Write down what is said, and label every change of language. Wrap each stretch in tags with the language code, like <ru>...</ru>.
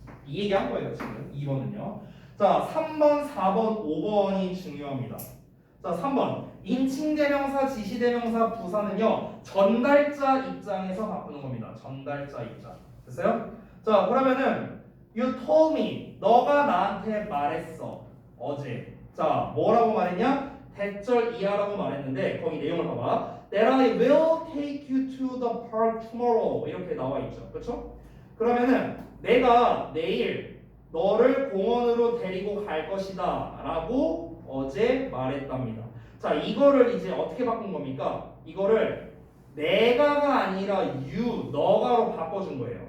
<ko>이 얘기한 거예요 지금 2번은요. 자, 3번, 4번, 5번이 중요합니다. 자, 3번. 인칭대명사, 지시대명사, 부사는요. 전달자 입장에서 바꾸는 겁니다. 전달자 입장. 됐어요?</ko> <en>자, 그러면은 You told me.</en> <ko>너가 나한테 말했어. 어제. 자, 뭐라고 말했냐? 대절 이하라고 말했는데 거기 내용을 봐봐.</ko> <en>That I will take you to the park tomorrow.</en> <ko>이렇게 나와 있죠. 그렇죠? 그러면은 내가 내일 너를 공원으로 데리고 갈 것이다 라고 어제 말했답니다. 자, 이거를 이제 어떻게 바꾼 겁니까? 이거를 내가가 아니라 you, 너가로 바꿔준 거예요.</ko>